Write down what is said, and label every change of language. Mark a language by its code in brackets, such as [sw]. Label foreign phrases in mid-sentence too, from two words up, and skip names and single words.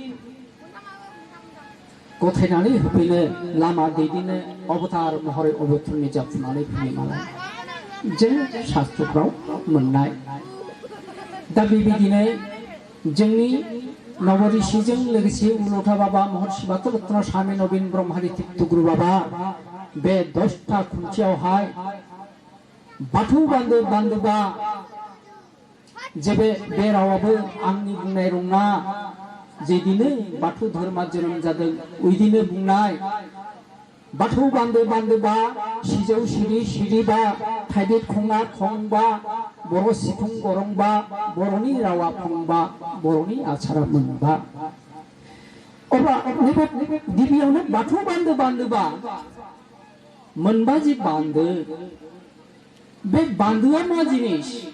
[brx] गथायनानै होफैनो लामा दैदेननो अबतार महरै अबतरनि जाफुंनानै फैयो नालाय जों शास्त्रफ्राव मोननाय दा बेबायदिनो जोंनि नवऋषिजों लोगोसे उलथा बाबा महर्षि बाथौरत्न स्वामी नवीन ब्रह्मारि तीर्थगुरु बाबा बे 10टा खुन्थियावहाय बाथौ बान्दोबा जेबे बे रावाबो आंनि बुंनाय नङा जेदिनो बाथौ धर्मा जोनोम जादों ओइदिनो बुंनाय बाथौ बान्दोबा सिजौ सिरिबा थाइदेर खङा खंबा बर' सिफुं गरंबा बर'नि रावा फंबा बर'नि आसारा मोनबा अब्ला गिबियावनो बाथौ बान्दोबा मोनबा जि बान्दो बे बान्दोआ मा जिनिस